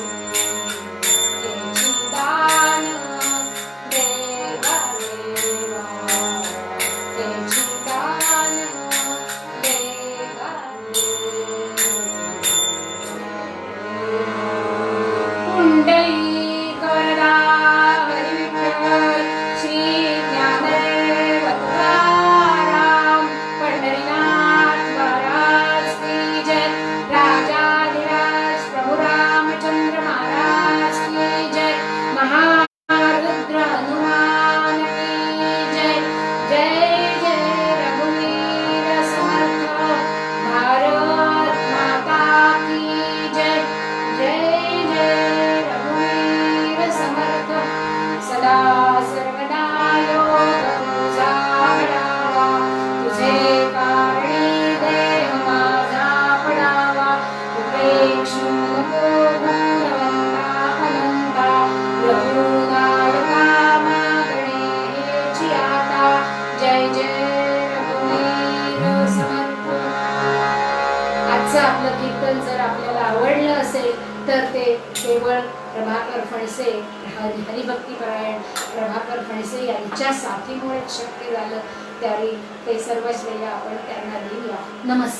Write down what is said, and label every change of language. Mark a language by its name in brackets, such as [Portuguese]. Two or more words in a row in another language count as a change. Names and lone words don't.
[Marathi] हेची दान देगा देवा, हेची दान देगा देवा. [Hindi] पुंडलीकवरदा हरी विठ्ठल, श्री ज्ञानदेव तुकाराम, पंढरीनाथ महाराज की जय. राजाधिराज प्रभु रामचंद्र महाराज की जय. महारुद्र हनुमान की जय. [Marathi] जय जय रघुवीर समर्थ, [Hindi] भारत माता की जय. [Marathi] जय जय रघुवीर समर्थ. सदा सर्वदा योग तुझा घडावा, तुझे कारणी देह माझा पडावा. उपेक्षू नको गुणवंता अनंता, रघुनायका मागणे हेची आता. जय जय रघुवीर समर्थ. आजचं आपलं कीर्तन जर आपल्याला आवडलं असेल तर ते केवळ प्रभाकर फणसे, हरिभक्तीपरायण प्रभाकर फणसे यांच्या साथीमुळे शक्य झालं. त्यावेळी ते सर्व श्रेय आपण त्यांना देऊया.